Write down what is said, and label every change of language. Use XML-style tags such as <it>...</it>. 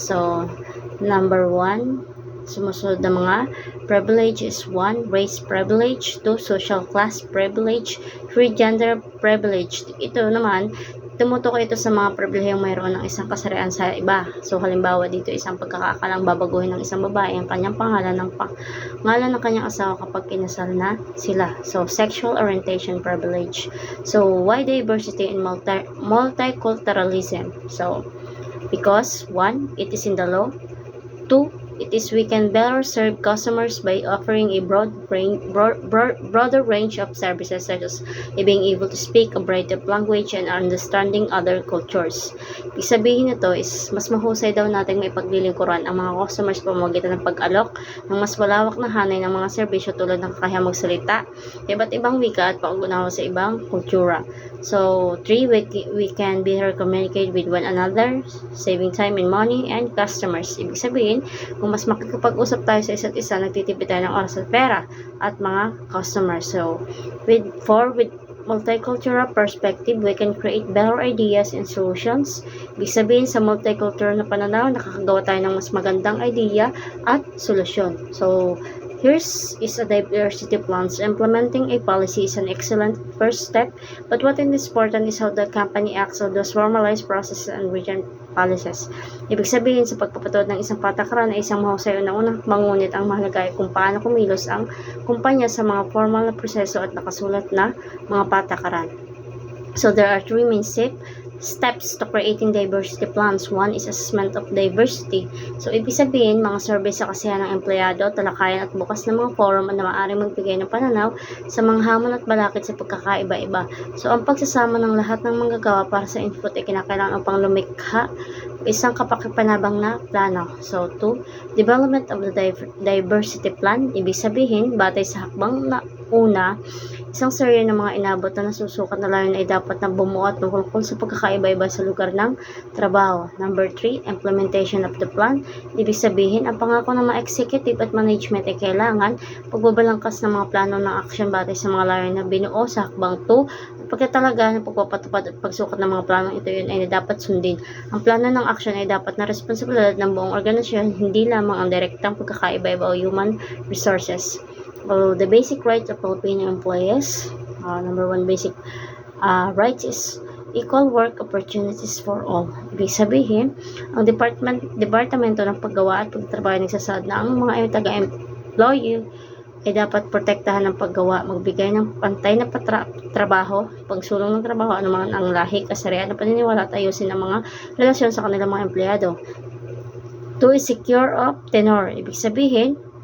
<en>So, number 1,</en> <tl>sumusunod na mga</tl> <en>privilege is 1, race privilege, 2, social class privilege, 3, gender privilege.</en> <tl>Ito naman, tumutukoy ito sa mga pribilehiyong mayroon ng isang kasarian sa iba. So, halimbawa dito, isang pagkakakalang babaguhin ng isang babae ang kanyang pangalan ng kanyang asawa kapag kinasal na sila.</tl> <en>So, sexual orientation privilege. So, why diversity and multiculturalism? So, because 1, it is in the law. 2, it is we can better serve customers by offering a broader range of services such as being able to speak a variety of language and understanding other cultures.</en> <tl>Ibig sabihin nito is mas mahusay daw natin may paglilingkuran ang mga customers pamamagitan ng pag-alok ng mas malawak na hanay ng mga serbisyo tulad ng kakayahang magsalita, iba't ibang wika at pag-unawa sa ibang kultura.</tl> <en>So, 3, we can better communicate with one another, saving time and money and customers.</en> <tl>Ibig sabihin, kung mas makikipag-usap tayo sa isa't isa, nagtitipid tayo ng oras at pera at mga customers.</tl> <en>So, with multicultural perspective, we can create better ideas and solutions.</en> <tl>Ibig sabihin, sa multicultural na pananaw, nakakagawa tayo ng mas magandang idea at solusyon.</tl> <en>So, here's is a diversity plans. Implementing a policy is an excellent first step, but what is important is how the company acts on those formalized processes and written policies.</en> <tl>Ibig sabihin, sa pagpapatupad ng isang patakaran ay isang mahusay na unang mangunit ang mahalaga ay kung paano kumilos ang kumpanya sa mga formal na proseso at nakasulat na mga patakaran.</tl> <en>So, there are 3 main steps to creating diversity plans. 1 is assessment of diversity.</en> <tl>So, ibig sabihin, mga survey sa kasiyahan ng empleyado, talakayan at bukas na mga forum na maaaring magbigay ng pananaw sa mga hamon at balakid sa pagkakaiba-iba. So, ang pagsasama ng lahat ng manggagawa para sa input ay kinakailangan upang lumikha isang kapakipanabang na plano.</tl> <en>So, 2, development of the diversity plan.</en> <tl>Ibig sabihin, batay sa hakbang na una, isang serye ng mga inabot na nasusukat na layunin ay dapat na bumuo at tungkol sa pagkakaiba-iba sa lugar ng trabaho.</tl> <en>Number 3, implementation of the plan.</en> <tl>Ibig sabihin, ang pangako ng mga executive at management ay kailangan pagbabalangkas ng mga plano ng aksyon batay sa mga layunin na binuo sa hakbang 2. Pagkatalaga ng pagpapatupad at pagsukat ng mga planong ito yun ay dapat sundin. Ang plano ng aksyon ay dapat na responsibilidad ng buong organisasyon, hindi lamang ang direktang pagkakaiba-iba o human resources.</tl> <en>The basic rights of Filipino employees. Number 1 basic rights is equal work opportunities for all.</en> <tl>Ibig sabihin, ang departamento ng paggawa at pagtrabaho ay nagsasaad na ang mga taga-employee ay dapat protektahan ng paggawa, magbigay ng pantay na trabaho, pagsulong ng trabaho, anuman ang lahi, kasarian, paniniwala at ayusin ang mga relasyon sa kanilang mga empleyado.</tl> <en>2 is secure of tenure.</en> <tl>Ibig sabihin,</tl>